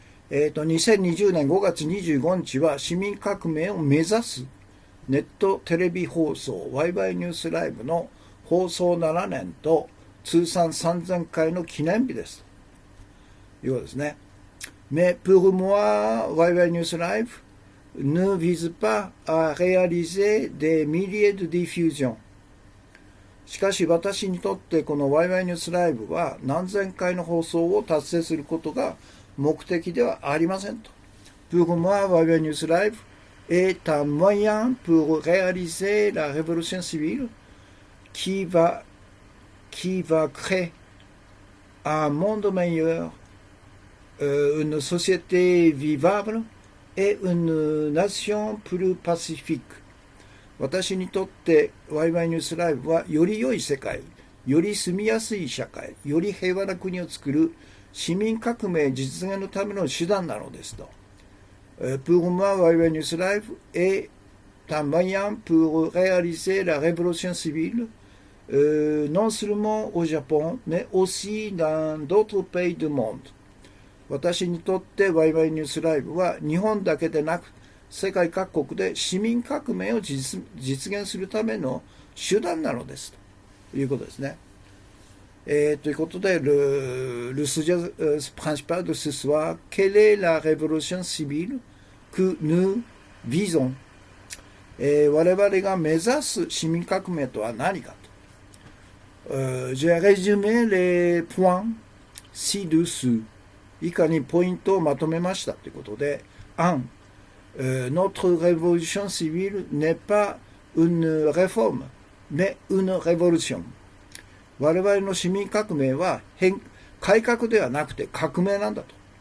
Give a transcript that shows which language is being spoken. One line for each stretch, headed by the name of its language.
Japanese: 2020年5月25日は市民革命を目指すネットテレビ放送ワイワイニュースライブの放送7年と通算3000回の記念日です。ということですね。
French: Mais pour moi, Wai Wai News Live ne vise pas à réaliser des milliers de diffusions.
Japanese: しかし私にとってこのワイワイニュースライブは何千回の放送を達成することが目的ではありませんと。
French: Pour moi, Wai Wai News Live est un moyen pour réaliser la révolution civile qui va créer un monde meilleur, une société vivable et une nation plus pacifique.
Japanese: 私にとってワイワイニュースライブはより良い世界、より住みやすい社会、より平和な国を作る市民革命実現のための手段なのですと。
French: Pour moi, Wai Wai News Live est un moyen pour réaliser la révolution civile, non seulement au Japon, mais aussi dans d'autres pays du monde.
Japanese: 私にとってワイワイニュースライブは日本だけでなく世界各国で市民革命を実現するための手段なのですということですね。ということで、
French: le sujet principal de ce soir, quelle est la révolution civile que nous visons?
Japanese: 我々が目指す市民革命とは何かと。
French: J'ai résumé les points ci-dessous.
Japanese: 以下にポイントをまとめましたということで、1.
French: Notre révolution civile n'est pas une réforme, mais une révolution.
Japanese: 我々の市民革命は改革ではなくて革命なんだと。